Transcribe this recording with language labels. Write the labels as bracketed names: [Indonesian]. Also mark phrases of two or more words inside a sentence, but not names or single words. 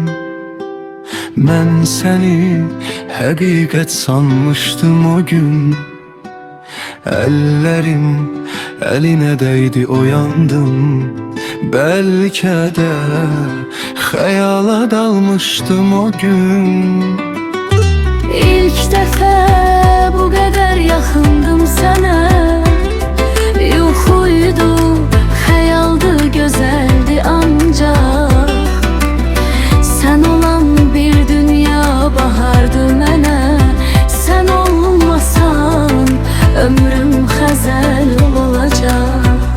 [Azerbaijani] Ben seni həqiqət sanmışdım o gün. [Turkish] Ellerim eline değdi, uyandım. Belki de hayala dalmıştım o gün. [Azerbaijani] İlk dəfə bu qədər yaxındım sənə. Yuxuydu, xəyaldı, gözəldi ancaq. Sən olan bir dünya bahardı mənə. Sən olmasan ömrüm xəzəl olacaq.